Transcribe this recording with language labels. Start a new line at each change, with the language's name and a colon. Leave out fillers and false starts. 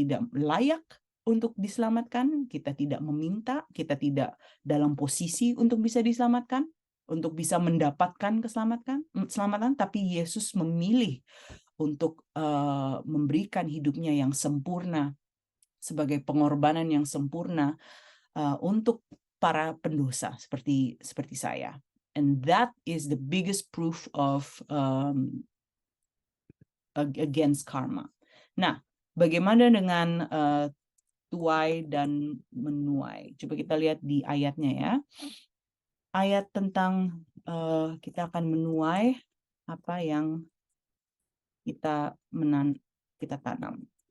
Indonesian: layak untuk diselamatkan, kita tidak meminta, kita tidak dalam posisi untuk bisa diselamatkan, untuk bisa mendapatkan keselamatan, tapi Yesus memilih untuk memberikan hidupnya yang sempurna sebagai pengorbanan yang sempurna untuk para pendosa seperti saya.
English: And that is the biggest proof of against karma.
Indonesian: Nah, bagaimana dengan tuai dan menuai? Coba kita lihat di ayatnya ya. Ayat tentang kita akan menuai apa yang kita tanam.